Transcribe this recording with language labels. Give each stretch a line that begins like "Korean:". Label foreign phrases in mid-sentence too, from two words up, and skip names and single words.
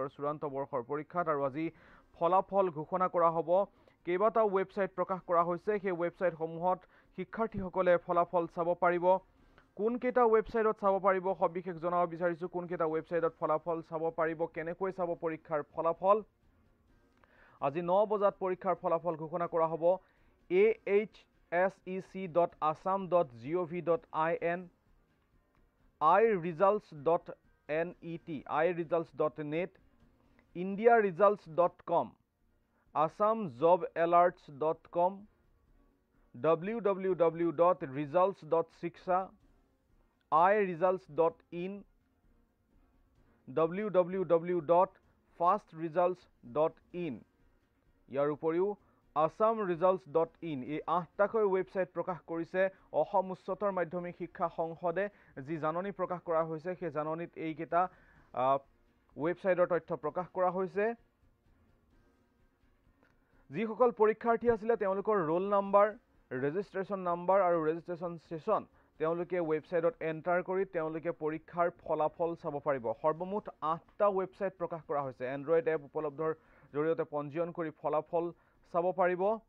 Assamese: চূড়ান্ত বৰ্ষৰ পৰীক্ষাত আৰু আজি ফলাফল ঘোষণা কৰা হ'ব কেইবাটাও ৱেবছাইট প্ৰকাশ কৰা হৈছে সেই ৱেবছাইটসমূহত শিক্ষাৰ্থীসকলে ফলাফল চাব পাৰিব কোন কেটা ৱেবছাইটত চাব পাৰিব সবিশেষ জনাব বিচাৰিছো কোন কেটা ৱেবছাইটত ফলাফল চাব পাৰিব কেনেকৈ চাব পৰীক্ষাৰ ফলাফল আজি 9 বজাত পৰীক্ষাৰ ফলাফল ঘোষণা কৰা হ'ব ashsec.assam.gov.in iresults.net iresults.net indiaresults.com assamjobalerts.com www.results.shiksha iresults.in www.fastresults.in ইয়াৰ উপৰিও assamresults.in এই 8টাকৈ ৱেবছাইট প্ৰকাশ কৰিছে অসম উচ্চতৰ মাধ্যমিক শিক্ষা সংসদে যি জাননী প্ৰকাশ কৰা হৈছে সেই জাননীত এই কেটা ৱেবছাইটৰ তথ্য প্ৰকাশ কৰা হৈছে যিসকল পৰীক্ষাৰ্থী আছিল তেওঁলোকৰ
English: roll number registration number
Assamese: আৰু
English: registration session
Assamese: তেওঁলোকে ৱেবছাইটত এন্টাৰ কৰি তেওঁলোকে পৰীক্ষাৰ ফলাফল চাব পাৰিব সৰ্বমুঠ 8টা ৱেবছাইট প্ৰকাশ কৰা হৈছে
English: android app
Assamese: উপলব্ধৰ জৰিয়তে পঞ্জীয়ন কৰি ফলাফল চাব পাৰিব